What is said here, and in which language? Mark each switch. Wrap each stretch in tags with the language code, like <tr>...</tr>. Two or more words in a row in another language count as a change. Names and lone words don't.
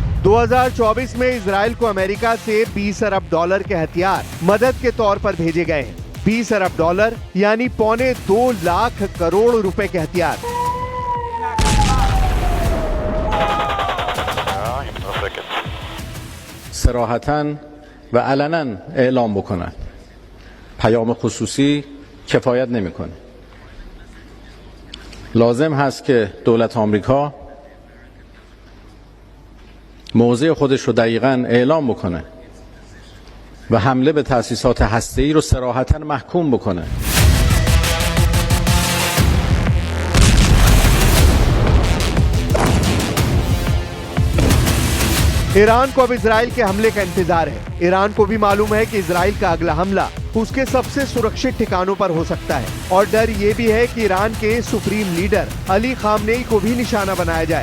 <hi>2024 में इजराइल को अमेरिका से 20 अरब डॉलर के हथियार मदद के तौर पर भेजे गए हैं। 20 अरब डॉलर यानी 1.25 लाख करोड़ रुपए के हथियार।</hi> <fa>صراحتاً و علناً اعلام بکنن پیام خصوصی کفایت نمیکنه. لازم هست که دولت آمریکا موضع خودش رو دقیقاً اعلام بکنه و حمله به تأسیسات هسته‌ای رو صراحتاً محکوم بکنه.</fa> <hi>ईरान को अब इजराइल के हमले का इंतजार है। ईरान को भी मालूम है कि इजराइल का अगला हमला उसके सबसे सुरक्षित ठिकानों पर हो सकता है और डर ये भी है कि ईरान के सुप्रीम लीडर अली खामनेई को भी निशाना बनाया जाए।</hi>